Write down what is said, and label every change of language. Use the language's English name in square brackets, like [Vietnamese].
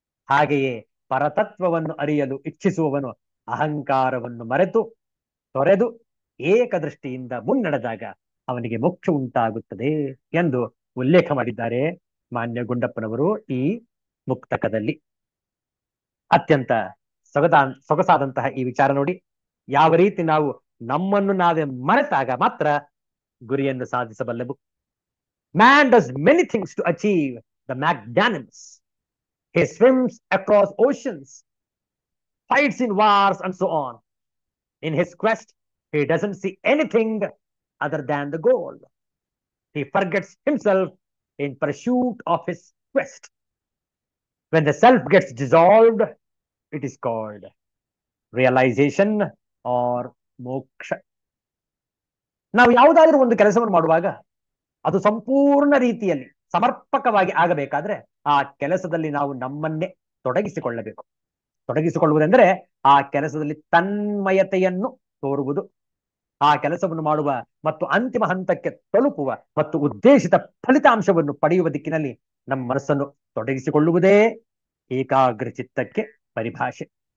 [Kannada] ಹಾಗೆಯೇ ಪರತತ್ವವನ್ನು ಅರಿಯಲು ಇಚ್ಛಿಸುವವನು ಅಹಂಕಾರವನ್ನು ಮರೆತು ತೊರೆದು ಏಕದೃಷ್ಟಿಯಿಂದ ಮುನ್ನಡೆದಾಗ ಅವನಿಗೆ ಮೋಕ್ಷ ಉಂಟಾಗುತ್ತದೆ ಎಂದು ಉಲ್ಲೇಖ ಮಾಡಿದ್ದಾರೆ ಮಾನ್ಯ ಗುಂಡಪ್ಪನವರು ಈ ಮುಕ್ತಕದಲ್ಲಿ. ಅತ್ಯಂತ ಸೊಗಸಾದಂತಹ ಈ ವಿಚಾರ ನೋಡಿ. ಯಾವ ರೀತಿ ನಾವು ನಮ್ಮನ್ನು ನಾವೇ ಮರೆತಾಗ ಮಾತ್ರ ಗುರಿಯನ್ನು ಸಾಧಿಸಬಲ್ಲೆವು. [English] Man does many things to achieve the magnanimous. He swims across oceans, fights in wars, and so on. In his quest, he doesn't see anything other than the goal. He forgets himself in pursuit of his quest. When the self gets dissolved, it is called realization or moksha. [Kannada] ನಾವು ಯಾವುದಾದ್ರೂ ಒಂದು ಕೆಲಸವನ್ನು ಮಾಡುವಾಗ ಅದು ಸಂಪೂರ್ಣ ರೀತಿಯಲ್ಲಿ ಸಮರ್ಪಕವಾಗಿ ಆಗಬೇಕಾದ್ರೆ ಆ ಕೆಲಸದಲ್ಲಿ ನಾವು ನಮ್ಮನ್ನೇ ತೊಡಗಿಸಿಕೊಳ್ಳಬೇಕು. ತೊಡಗಿಸಿಕೊಳ್ಳುವುದೆಂದರೆ ಆ ಕೆಲಸದಲ್ಲಿ ತನ್ಮಯತೆಯನ್ನು ತೋರುವುದು. ಆ ಕೆಲಸವನ್ನು ಮಾಡುವ ಮತ್ತು ಅಂತಿಮ ಹಂತಕ್ಕೆ ತಲುಪುವ ಮತ್ತು ಉದ್ದೇಶಿತ ಫಲಿತಾಂಶವನ್ನು ಪಡೆಯುವ ದಿಕ್ಕಿನಲ್ಲಿ ನಮ್ಮ ಮನಸ್ಸನ್ನು ತೊಡಗಿಸಿಕೊಳ್ಳುವುದೇ ಏಕಾಗ್ರ ಚಿತ್ತಕ್ಕೆ ಪರಿಭಾಷೆ.